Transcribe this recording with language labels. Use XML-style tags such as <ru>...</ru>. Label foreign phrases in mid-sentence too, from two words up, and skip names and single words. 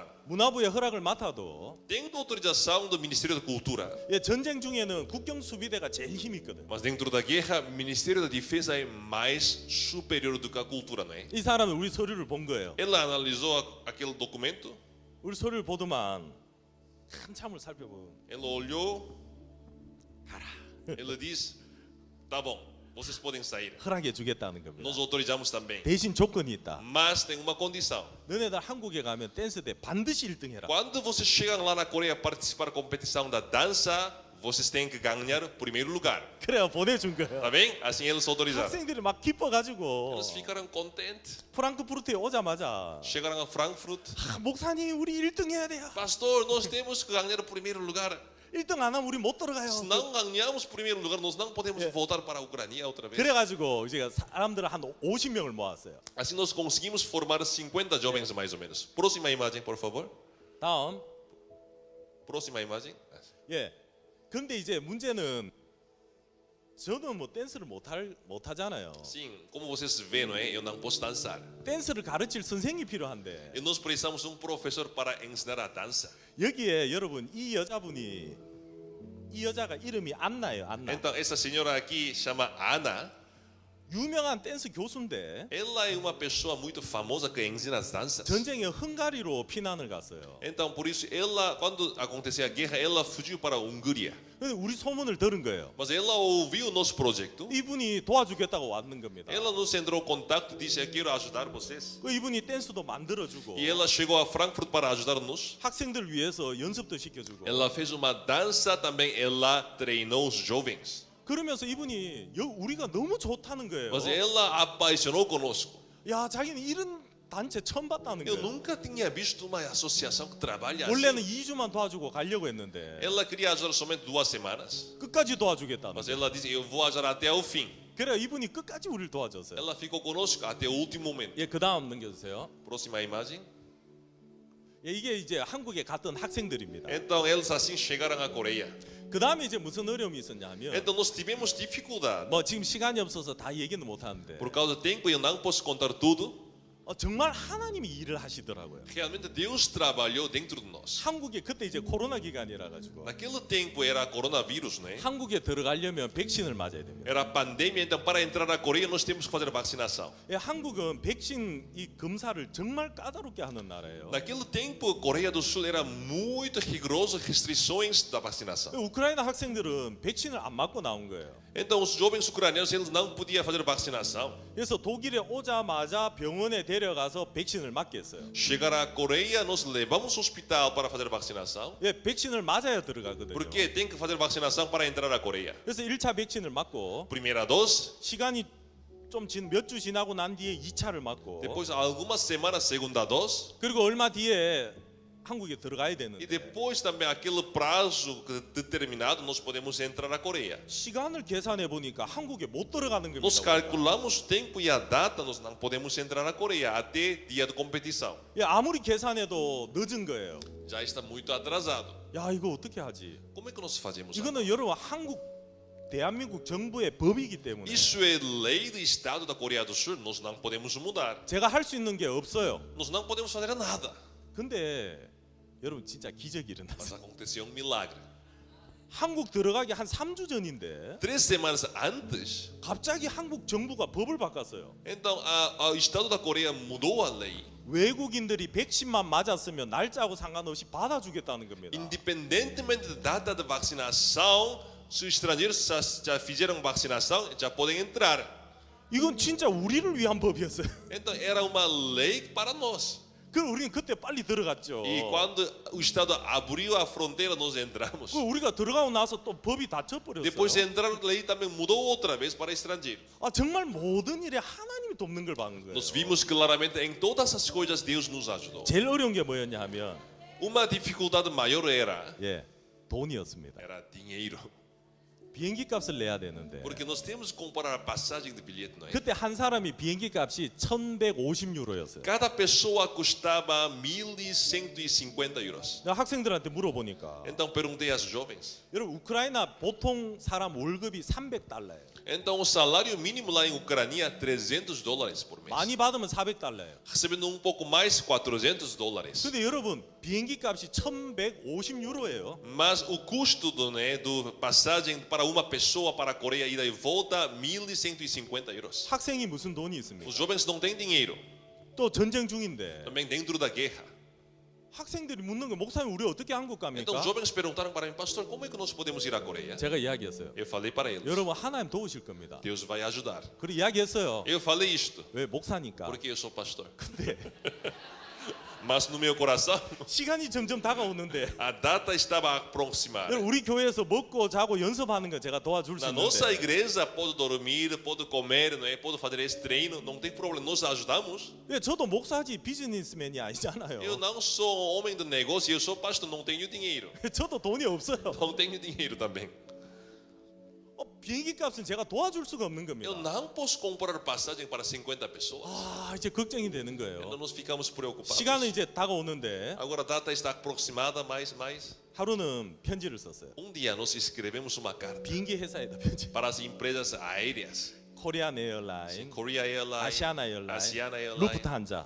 <ko>문화부의 허락을 맡아도</ko> <pt>Tendo autorização do Ministério da Cultura,</pt> <ko>예, 전쟁 중에는 국경 수비대가 제일 힘이 있거든.</ko> <pt>mas dentro da guerra, o Ministério da Defesa é mais superior do que a cultura, não é?</pt> <ko>이 사람은 우리 서류를 본 거예요.</ko> <pt>Ela analisou aquele documento,</pt> <ko>우리 서류를 보더만 한참을 살펴보고</ko> <pt>ela olhou, ela disse: tá bom, vocês podem sair.</pt> <ko>허락해 주겠다는 겁니다.</ko> <pt>Nós autorizamos também.</pt> <ko>대신 조건이 있다.</ko> <pt>Mas tem uma condição.</pt> <ko>너네들 한국에 가면 댄스대 반드시 1등 해라.</ko> <pt>Quando vocês chegam lá na Coreia participar da competição da dança, vocês têm que ganhar o primeiro lugar.</pt> <ko>그래야 보내준 거예요.</ko> <pt>Tá bem? Assim eles autorizaram.</pt> <ko>학생들이 막 기뻐가지고</ko> <pt>Eles ficaram contentes.</pt> <ko>프랑크푸르트에 오자마자</ko> <pt>Chegaram a Frankfurt.</pt> <ko>목사님 우리 1등 해야 돼요.</ko> <pt>Pastor, nós temos que ganhar o primeiro lugar.</pt> <ko>1등 안 하면 우리 못 들어가요.</ko> <pt>Se não ganhamos o primeiro lugar, nós não podemos voltar para a Ucrânia outra vez.</pt> <ko>그래가지고 이제 사람들을 한 50명을 모았어요.</ko> <pt>Assim nós conseguimos formar 50 jovens mais ou menos. Próxima imagem, por favor.</pt> <ko>다음</ko> <pt>Próxima imagem.</pt> <ko>예. 근데 이제 문제는 저는 뭐 댄스를 못하잖아요.</ko> <pt>Sim, como vocês veem, não é? Eu não posso dançar.</pt> <ko>댄스를 가르칠 선생이 필요한데</ko> <pt>E nós precisamos de professor para ensinar a dança.</pt> <ko>여기에 여러분 이 여자가 이름이 안나예요. 안나.</ko> <pt>Então essa senhora aqui chama Ana.</pt> <ko>유명한 댄스 교수인데</ko> <pt>Ela é uma pessoa muito famosa que ensina as danças.</pt> <ko>전쟁에 헝가리로 피난을 갔어요.</ko> <pt>Então por isso ela, quando aconteceu a guerra, ela fugiu para a Hungria.</pt> <ko>근데 우리 소문을 들은 거예요.</ko> <pt>Mas ela ouviu o nosso projeto.</pt> <ko>이분이 도와주겠다고 왔는 겁니다.</ko> <pt>Ela nos entrou em contato e disse: eu quero ajudar vocês.</pt> <ko>그 이분이 댄스도 만들어주고</ko> <pt>E ela chegou a Frankfurt para ajudar-nos.</pt> <ko>학생들 위해서 연습도 시켜주고</ko> <pt>Ela fez uma dança também. Ela treinou os jovens.</pt> <ko>그러면서 이분이 우리가 너무 좋다는 거예요.</ko> <pt>Mas ela apaixonou conosco.</pt> <ko>야 자기는 이런 단체 처음 봤다는</ko> <pt>Eu</pt> <ko>거예요.</ko> <pt>nunca tinha visto uma associação que trabalha assim.</pt> <ko>원래는 2주만 도와주고 가려고 했는데</ko> <pt>Ela queria ajudar somente 2 semanas.</pt> <ko>끝까지 도와주겠다는</ko> <pt>Mas</pt> <ko>거예요.</ko> <pt>ela disse: eu vou ajudar até o fim.</pt> <ko>그래 이분이 끝까지 우리를 도와줬어요.</ko> <pt>Ela ficou conosco até o último momento.</pt> <ko>예, 그 다음 넘겨주세요.</ko> <pt>Próxima imagem.</pt> <ko>예, 이게 이제 한국에 갔던 학생들입니다.</ko> <pt>Então eles assim chegaram à Coreia.</pt> <ko>그 다음에 이제 무슨 어려움이 있었냐면</ko> <pt>Então nós tivemos dificuldade.</pt> <ko>뭐 지금 시간이 없어서 다 얘기는 못 하는데</ko> <pt>Por causa do tempo eu não posso contar tudo.</pt> <ko>정말 하나님이 일을 하시더라고요.</ko> <pt>Realmente Deus trabalhou dentro de nós.</pt> <ko>한국에 그때 이제 코로나 기간이라 가지고</ko> <pt>Naquele tempo era coronavírus, né?</pt> <ko>한국에 들어가려면 백신을 맞아야 됩니다.</ko> <pt>Era pandemia, então para entrar na Coreia nós temos que fazer vacinação.</pt> <ko>예, 한국은 백신 이 검사를 정말 까다롭게 하는 나라예요.</ko> <pt>Naquele tempo, a Coreia do Sul era muito rigorosa restrições da vacinação.</pt> <ko>우크라이나 학생들은 백신을 안 맞고 나온 거예요.</ko> <pt>Então os jovens ucranianos eles não podiam fazer vacinação.</pt> <ko>그래서 독일에 오자마자 병원에 데려가서 백신을 맞게 했어요.</ko> <pt>Chegar à Coreia, nós levamos ao hospital para fazer vacinação.</pt> <ko>예, 백신을 맞아야 들어가거든요.</ko> <pt>Porque tem que fazer vacinação para entrar à Coreia.</pt> <ko>그래서 1차 백신을 맞고</ko> <pt>Primeira dose,</pt> <ko>시간이 좀 몇 주 지나고 난 뒤에 2차를 맞고</ko> <pt>depois algumas semanas segunda dose,</pt> <ko>그리고 얼마 뒤에 한국에 들어가야</ko> <pt>E</pt> <ko>되는데</ko> <pt>depois também aquele prazo determinado nós podemos entrar na Coreia.</pt> <ko>시간을 계산해 보니까 한국에 못 들어가는 겁니다.</ko> <pt>Nós calculamos o tempo e a data, nós não podemos entrar na Coreia até dia de competição.</pt> <ko>예, 아무리 계산해도 늦은 거예요.</ko> <pt>Já está muito atrasado.</pt> <ko>야, 이거 어떻게 하지?</ko> <pt>Como é que nós fazemos?</pt> <ko>이거는 여러분 대한민국 정부의 법이기 때문에</ko> <pt>Isso é lei do Estado da Coreia do Sul, nós não podemos mudar.</pt> <ko>제가 할 수 있는 게 없어요.</ko> <pt>Nós não podemos fazer nada.</pt> <ko>근데 여러분 진짜 기적이</ko> <pt>Mas</pt> <ko>일어났어요.</ko> <pt>aconteceu um milagre.</pt> <ko>한국 들어가기 한 3주 전인데</ko> <pt>3 semanas antes,</pt> <ko>갑자기 한국 정부가 법을 바꿨어요.</ko> <pt>então o Estado da Coreia mudou a lei.</pt> <ko>외국인들이 백신만 맞았으면 날짜하고 상관없이 받아주겠다는 겁니다.</ko> <pt>Independentemente da data de vacinação, se os estrangeiros já fizeram vacinação, já podem entrar.</pt> <ko>이건 진짜 우리를 위한 법이었어요.</ko> <pt>Então era uma lei para nós.</pt> <ko>그럼 우리는 그때 빨리 들어갔죠.</ko> <pt>E quando o Estado abriu a fronteira, nós entramos.</pt> <ko>그 우리가 들어가고 나서 또 법이 닫혀버렸어요.</ko> <pt>Depois de entrar, a lei também mudou outra vez para estrangeiro.</pt> <ko>아, 정말 모든 일에 하나님이 돕는 걸 봐는 거예요.</ko> <pt>Nós vimos claramente em todas as coisas Deus nos ajudou.</pt> <ko>제일 어려운 게 뭐였냐 하면</ko> <pt>Uma dificuldade maior era</pt> <ko>돈이었습니다.</ko> <pt>dinheiro.</pt> <ko>비행기 값을 내야 되는데</ko> <pt>Porque nós temos que comprar a passagem de bilhete, não é?</pt> <ko>그때 한 사람이 비행기 값이 1,150유로였어요.</ko> <pt>Cada pessoa custava 1.150 euros.</pt> <ko>학생들한테 물어보니까</ko> <pt>Então perguntei aos jovens.</pt> <ko>여러분 우크라이나 보통 사람 월급이 300달러예요.</ko> <pt>Então o salário mínimo lá em Ucrânia é $300 por mês.</pt> <ko>많이 받으면 400달러예요.</ko> <pt>Recebendo um pouco mais, $400.</pt> <ko>근데 여러분 비행기 값이 1,150유로예요.</ko> <pt>Mas o custo do passagem para uma pessoa para a Coreia ida e volta 1.150 euros.</pt> <ko>학생이 무슨 돈이 있습니까?</ko> <pt>Os jovens não têm dinheiro.</pt> <ko>또 전쟁 중인데</ko> <pt>Também dentro da guerra.</pt> <ko>학생들이 묻는 거 목사님 우리 어떻게 한국</ko> <pt>Então</pt> <ko>갑니까?</ko> <pt>os jovens perguntaram para mim, pastor, como é que nós podemos ir à Coreia?</pt> <ko>제가 이야기했어요.</ko> <pt>Eu falei para eles,</pt> <ko>여러분 하나님 도우실 겁니다.</ko> <pt>Deus vai ajudar.</pt> <ko>그리고 이야기했어요.</ko> <pt>Eu falei isto,</pt> <ko>왜 목사니까.</ko> <pt>porque eu sou pastor.</pt> <ko>근데</ko> <pt>Mas no meu coração,</pt> <ko>시간이 점점 다가오는데</ko> <pt>a data estava a aproximar.</pt> <ko>여러분, 우리 교회에서 먹고 자고 연습하는 거 제가 도와줄 수</ko> <pt>Na nossa</pt> <ko>있는데</ko> <pt>igreja pode dormir, pode comer, não é? Pode fazer esse treino, não tem problema, nós ajudamos.</pt> <ko>예, 저도 목사지 비즈니스맨이 아니잖아요.</ko> <pt>Eu não sou homem de negócio, eu sou pastor, não tenho dinheiro.</pt> <ko>저도 돈이 없어요.</ko> <pt>Não tenho dinheiro também.</pt> <ko>비행기 값은 제가 도와줄 수가 없는 겁니다.</ko> <pt>Eu não posso comprar passagem para 50 pessoas.</pt> <ko>아, 이제 걱정이 되는</ko> <pt>Então</pt> <ko>거예요.</ko> <pt>nós ficamos preocupados.</pt> <ko>시간은 이제 다가오는데</ko> <pt>Agora a data está aproximada, mais.</pt> <ko>하루는 편지를 썼어요.</ko> <pt>Dia nós escrevemos uma carta</pt> <ko>비행기 회사에다 편지.</ko> <pt>para as empresas aéreas.</pt> <ko>코리안 에어라인,</ko> <pt>Korea Airlines,</pt> <ko>아시아나 에어라인,</ko> <pt>Asiana Airlines,</pt> <ko>루프트한자.</ko>